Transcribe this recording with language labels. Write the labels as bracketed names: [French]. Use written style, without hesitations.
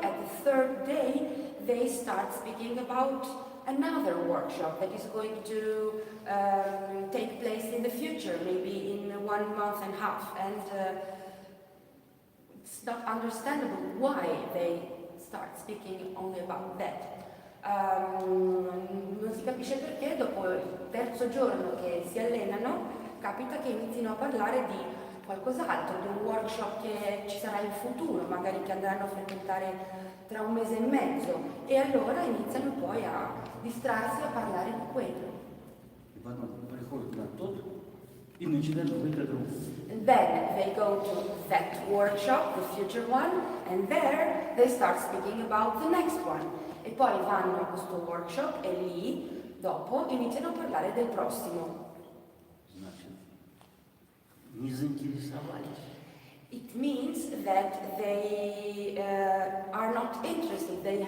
[English] At the third day, they start speaking about another workshop that is going to take place in the future, maybe in 1.5 months, and it's not understandable why they start speaking only about that. [Italian] Non si capisce perché dopo il terzo giorno che si allenano capita che inizino a parlare di qualcos'altro, di un workshop che ci sarà in futuro, magari che andranno a frequentare tra 1 mese e mezzo, e allora iniziano poi a distrarsi a parlare di quello. [Russian] И потом приходят на тот и начинают говорить о другом. [English] And then they go to that workshop, the future one, and there they start speaking about the next one. [Italian] E poi vanno a questo workshop e lì, dopo, iniziano a parlare del prossimo. [Russian] Значит, не заинтересовались. [English] It means that they are not interested.